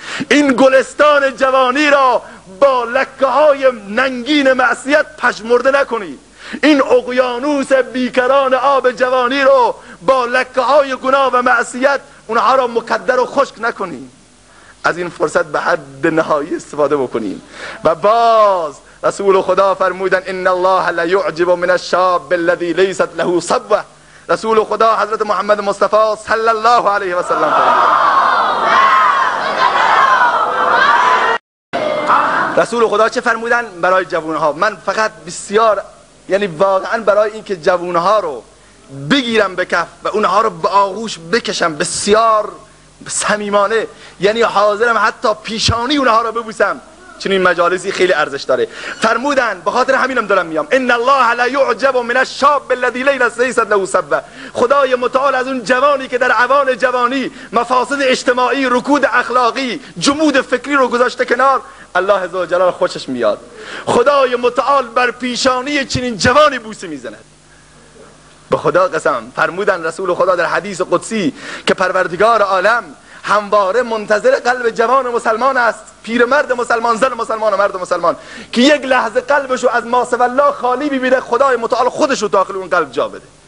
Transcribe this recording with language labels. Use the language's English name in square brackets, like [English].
[Persian] این گلستان جوانی را با لکه های ننگین معصیت پژمرده نکنید. این اقیانوس بیکران آب جوانی رو با لکه های گناه و معصیت اونها را مکدر و خشک نکنید. از این فرصت به حد نهایی استفاده بکنیم. و باز رسول خدا فرمودن [Arabic] ان الله لا يعجب من الشاب الذي ليست له صبوه. [Persian] رسول خدا حضرت محمد مصطفی صلی الله علیه و سلم رسول خدا چه فرمودن برای جوانها؟ من فقط بسیار یعنی واقعا برای اینکه جوانها رو بگیرم به کف و اونها رو به آغوش بکشم بسیار صمیمانه، یعنی حاضرم حتی پیشانی اونها رو ببوسم، چنین مجالسی خیلی ارزش داره. فرمودن به خاطر همینم دارم میام [Arabic] ان الله لا يعجب من الشاب الذي ليست له صبوه. [Persian] خدای متعال از اون جوانی که در اوان جوانی مفاسد اجتماعی، رکود اخلاقی، جمود فکری رو گذاشته کنار، الله عزوجل خوشش میاد. خدای متعال بر پیشانی چنین جوانی بوسه میزند. به خدا قسم. فرمودن رسول خدا در حدیث قدسی که پروردگار عالم همواره منتظر قلب جوان مسلمان است، پیرمرد مسلمان، زن مسلمان و مرد مسلمان، که یک لحظه قلبشو از ما سوی الله خالی ببینه، خدای متعال خودشو داخل اون قلب جا بده.